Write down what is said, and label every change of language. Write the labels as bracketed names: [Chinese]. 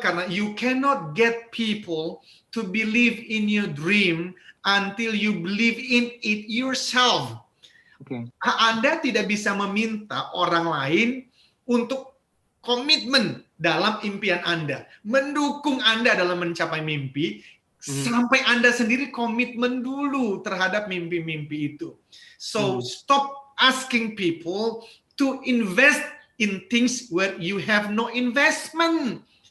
[Indonesian] Karena [English] you cannot get people to believe in your dream until you believe in it yourself. [Indonesian] Anda tidak bisa meminta orang lain untuk komitmen dalam impian Anda, mendukung Anda dalam mencapai mimpi, sampai Anda sendiri komitmen dulu terhadap mimpi-mimpi itu. [English] So, stop asking people to invest in things where you have no investment.